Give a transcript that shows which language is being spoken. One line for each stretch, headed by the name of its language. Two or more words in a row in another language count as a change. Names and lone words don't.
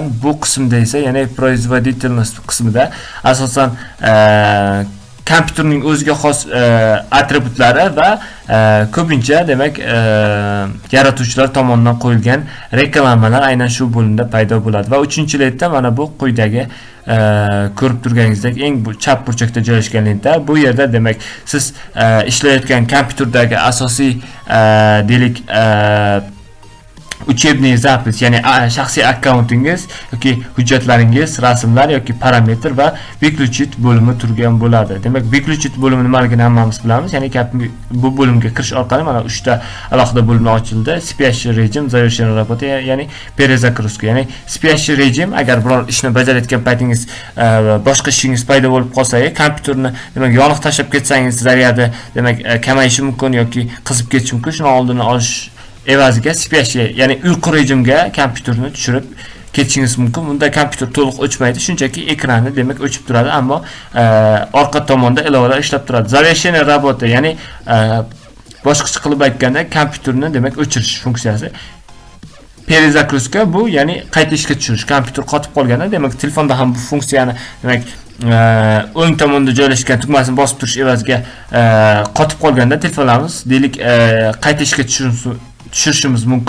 Uzbek: Bu qismda esa ya'ni производительность qismida asosan kompyuterning o'ziga xos atributlari va ko'pincha demak yaratuvchilar tomonidan qo'yilgan reklamalar aynan shu bo'limda paydo bo'ladi. Va 3-lentda mana bu quyidagi ko'rib turganingizdek eng chap burchakda joylashgan lenta. Bu yerda demak siz ishlayotgan kompyuterdagi asosiy deylik
Russian: учебный запись,
Uzbek: ya'ni shaxsiy akkauntingiz yoki hujjatlaringiz, rasmlar yoki parametr va выключить bo'limi turgan bo'ladi. Demak, выключить bo'limi nimaligini hammamiz bilamiz. Ya'ni bu bo'limga kirish orqali mana 3 ta alohida bo'limlar ochildi.
Russian: Спящий rejim, завершение работы,
Uzbek: ya'ni перезагрузка. Ya'ni спящий rejim agar biror ishni bajarayotgan paytingiz boshqa ishingiz paydo bo'lib qolsa, kompyuterni demak yoniq tashlab ketsangiz, zaryadi demak kamayishi mumkin yoki qizib ketishi mumkin. Shuni oldini olish evaziga спящий, ya'ni uyqu rejimga kompyuterni tushirib ketishingiz mumkin. Bunda kompyuter to'liq o'chmaydi, shunchaki ekrani demak o'chib turadi, ammo orqa tomonda ilovalar ishlab turadi.
Russian: Завершение работы,
Uzbek: ya'ni boshqacha qilib aytganda kompyuterni demak o'chirish funksiyasi. Перезагрузка bu ya'ni qayta ishga tushirish. Kompyuter qotib qolganda demak telefonda ham bu funksiyani demak o'ng tomonda joylashgan tugmasini bosib turish evaziga qotib qolganda telefonlarimiz deylik qayta ishga tushirishimiz mumkin.